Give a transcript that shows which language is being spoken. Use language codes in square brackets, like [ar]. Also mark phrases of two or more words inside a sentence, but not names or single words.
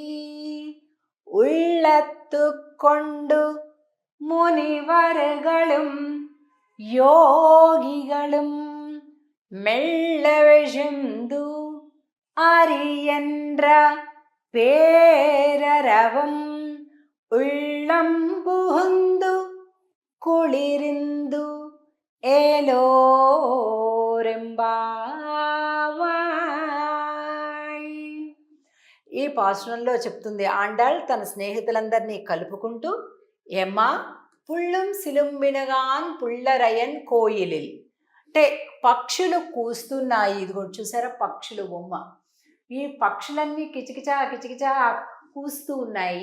[ta] உள்ளத்து கொண்டு முனிவர்களும் யோகிகளும் மெல்ல விழுந்து அறியென்ற பேரரவம் உள்ளம் புகுந்து குளிரிந்து ஏலோர் எம்பாவாய். [te] ఈ పాసురంలో చెప్తుంది ఆండాళ్ తన స్నేహితులందరినీ కలుపుకుంటూ, [ta] எம்மா புள்ளும் சிலம்பினகாண் புள்ளரையன் கோயிலில் [te] అంటే పక్షులు కూస్తున్నాయి. ఇదిగో చూసారా పక్షులు బొమ్మ. ఈ పక్షులన్నీ కిచకిచా కిచకిచా కూస్తూ ఉన్నాయి.